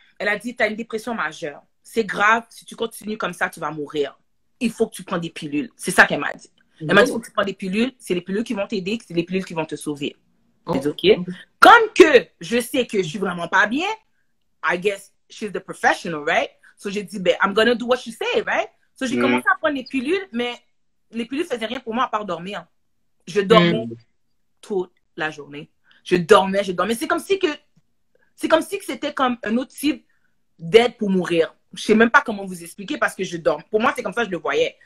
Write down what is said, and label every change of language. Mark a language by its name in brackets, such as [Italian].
[French] Elle a dit, t'as une dépression majeure. C'est grave, si tu continues comme ça, tu vas mourir. Il faut que tu prennes des pilules. C'est ça qu'elle m'a dit. Elle m'a dit, il faut que tu prennes des pilules. C'est les pilules qui vont t'aider, c'est les pilules qui vont te sauver. J'ai dit, OK. Comme que je sais que je suis vraiment pas bien, [English] I guess she's the professional, right? So [French] j'ai dit, ben, [English] I'm gonna do what she say, right? [French] So j'ai commencé à prendre les pilules, mais les pilules faisaient rien pour moi à part dormir. Je dormais toute la journée. Je dormais. C'est comme si c'était comme un autre type d'aide pour mourir. Je sais même pas comment vous expliquer parce que je dors. Pour moi, c'est comme ça que je le voyais.